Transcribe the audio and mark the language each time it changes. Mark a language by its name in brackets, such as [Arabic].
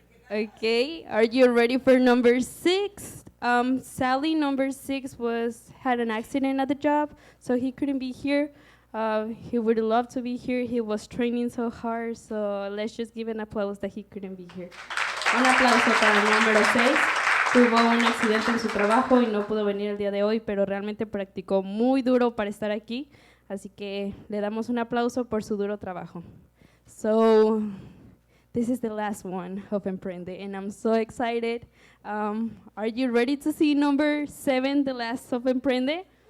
[English] Okay, are you ready for number 6? Sally, number 6, had an accident at the job, so he couldn't be here. He would love to be here. He was training so hard, so let's just give an applause that he couldn't be here. [Spanish] Un aplauso para el número 6. Tuvo un accidente en su trabajo y no pudo venir el día de hoy, pero realmente practicó muy duro para estar aquí, así que le damos un aplauso por su duro trabajo. [English] So, this is the last one of Emprende, and I'm so excited. Are you ready to see number 7, the last of Emprende?